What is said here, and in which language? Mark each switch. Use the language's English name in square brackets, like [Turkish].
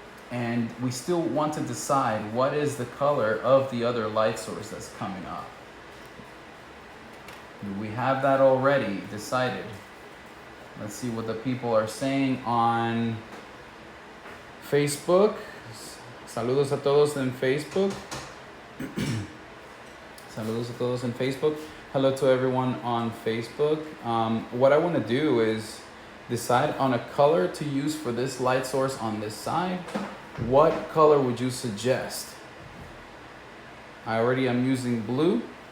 [English] And we still want to decide what is the color of the other light source that's coming up. Do we have that already decided? Let's see what the people are saying on Facebook. [Spanish] Saludos a todos en Facebook. Saludos a todos en Facebook. [English] Hello to everyone on Facebook. What I want to do is decide on a color to use for this light source on this side. What color would you suggest? I already am using blue.